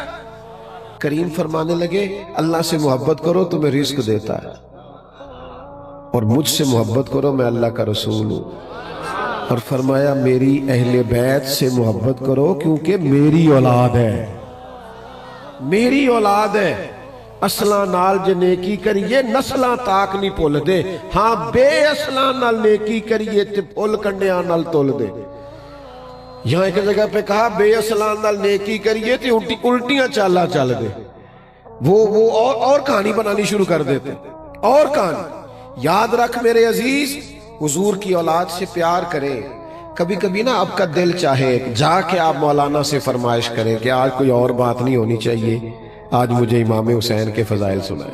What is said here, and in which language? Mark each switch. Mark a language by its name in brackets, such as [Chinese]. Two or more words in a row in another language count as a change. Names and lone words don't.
[Urdu] کریم فرمانے لگے اللہ سے محبت کرو تمہیں رزق دیتا ہے، اور مجھ سے محبت کرو میں اللہ کا رسول ہوں، اور فرمایا میری اہل بیت سے محبت کرو کیونکہ میری اولاد ہے، میری اولاد ہے۔ [Punjabi] اصلاں نال جے نیکی کریے نسلاں تاک نہیں پھول دے، ہاں بے اصلاں نال نیکی کریے تے پھول کنڈیاں نال تول دے۔ [Urdu] یہاں ایک جگہ پہ کہا [Punjabi] بے اصلاں نال نیکی کریے تے الٹیاں چالا چل دے، [Urdu] وہ اور کہانی بنانی شروع کر دیتے، اور کہانی۔ یاد رکھ میرے عزیز، حضور کی اولاد سے پیار کریں۔ کبھی کبھی نا آپ کا دل چاہے جا کے آپ مولانا سے فرمائش کریں کہ آج کوئی اور بات نہیں ہونی چاہیے، آج مجھے امام حسین کے فضائل سنائے۔